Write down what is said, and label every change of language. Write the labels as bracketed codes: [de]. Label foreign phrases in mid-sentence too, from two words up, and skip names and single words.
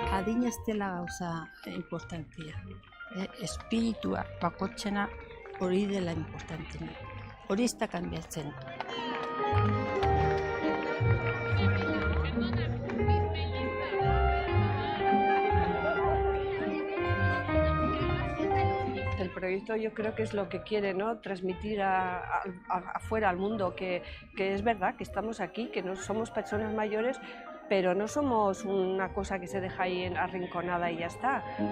[eu] adina ez dela gauza importantia. Espiritua, bakotzena hori dela importantena. Hori ez da kanbiatzen. [es] El proyecto yo creo que es lo que quiere, ¿no? Transmitir afuera al mundo que es verdad que estamos aquí, que no somos personas mayores, pero no somos una cosa que se deja ahí arrinconada y ya está.